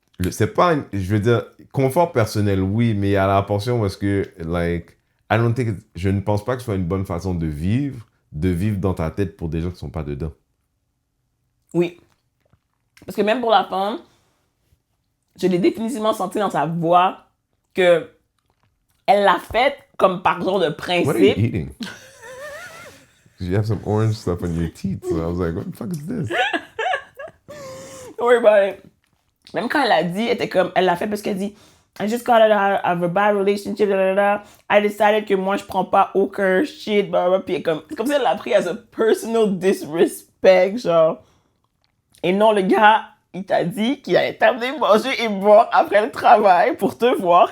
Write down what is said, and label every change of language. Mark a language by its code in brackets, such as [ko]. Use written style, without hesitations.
[fr] C'est pas, je veux dire, confort personnel, oui, mais il y a la portion parce que, like, je ne pense pas que ce soit une bonne façon de vivre dans ta tête pour des gens qui sont pas dedans. Oui. Parce que même pour la femme, je l'ai définitivement senti dans sa voix que elle l'a fait comme par genre de [en] What are you [fr] principe. [en] eating? 'Cause you have some orange stuff on your teeth. So I was like, what the fuck is this? Don't worry about it. [fr] Même quand elle a dit, elle l'a fait parce qu'elle dit [en] I just got out of a bad relationship, [fr] da, da, da. [en] I decided [fr] que moi je prends pas aucun shit, blah, blah. Puis c'est comme si elle l'a pris [en] as a personal disrespect, [fr] genre. Et non, le gars, il t'a dit qu'il allait t'amener manger et boire après le travail pour te voir.